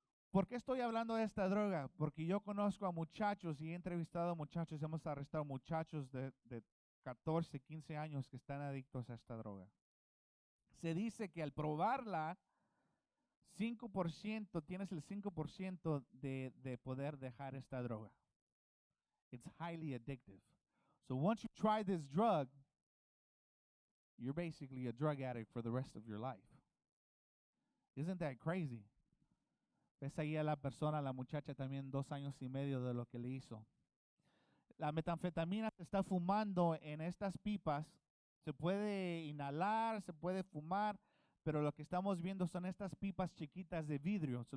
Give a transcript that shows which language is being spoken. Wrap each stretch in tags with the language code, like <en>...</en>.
<es>¿Por qué estoy hablando de esta droga? Porque yo conozco a muchachos y he entrevistado a muchachos, hemos arrestado muchachos de 14, 15 años que están adictos a esta droga. Se dice que al probarla, tienes el 5% de poder dejar esta droga.</es> <en>It's highly addictive. So once you try this drug, you're basically a drug addict for the rest of your life. Isn't that crazy?</en> <es>Ves ahí a la persona, la muchacha también 2 años y medio de lo que le hizo. La metanfetamina se está fumando en estas pipas. Se puede inhalar, se puede fumar, pero lo que estamos viendo son estas pipas chiquitas de vidrio.</es>